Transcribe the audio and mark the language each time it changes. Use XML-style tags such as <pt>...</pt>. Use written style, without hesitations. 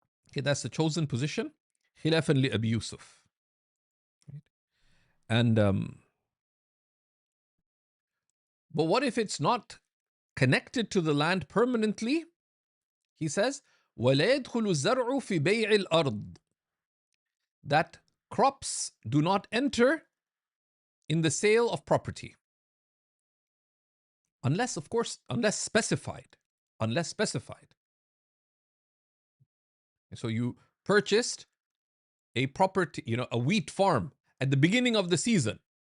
<en>Okay, that's the chosen position. Khilafan li Abi Yusuf. And but what if it's not connected to the land permanently? He says,</en> <ar>وَلَا يَدْخُلُ الزَّرْعُ فِي بَيْعِ الْأَرْضِ.</ar> <en>That crops do not enter in the sale of property. Unless specified. Unless specified. So you purchased a property, a wheat farm at the beginning of the season.</en>